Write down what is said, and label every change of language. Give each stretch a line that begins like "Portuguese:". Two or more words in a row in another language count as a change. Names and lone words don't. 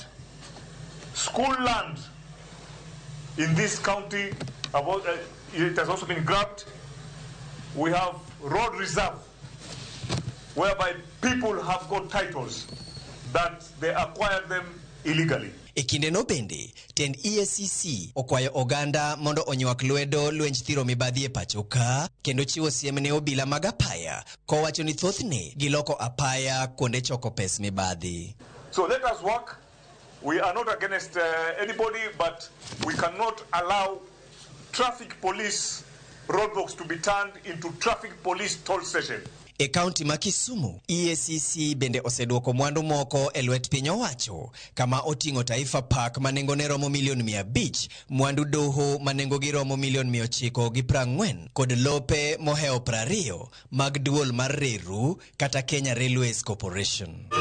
English: School land in this county, it has also been grabbed. We have road reserve, whereby people have got titles that they acquired them illegally.
Luo (Kenya and Tanzania): E kinde no bende, tend EACC okwayo oganda mondo onywak lwedo lwenj thiro mibadhi e pacho ka, kendo chiwo siem ne obila mag apaya, kowacho ni thothne giloko apaya kuonde choko pes mibadhi.
English: So let us work. We are not against anybody, but we cannot allow traffic police roadblocks to be turned into traffic police toll station.
Luo (Kenya and Tanzania): E kaunti ma Kisumu, EACC bende oseduoko mwandu moko e lwet piny owacho, kama oting'o Taifa Park manengone romo milion 500, mwandu doho manengogi romo milion 940 kod lope moheo 20 mag duol mar reru kata Kenya Railways Corporation.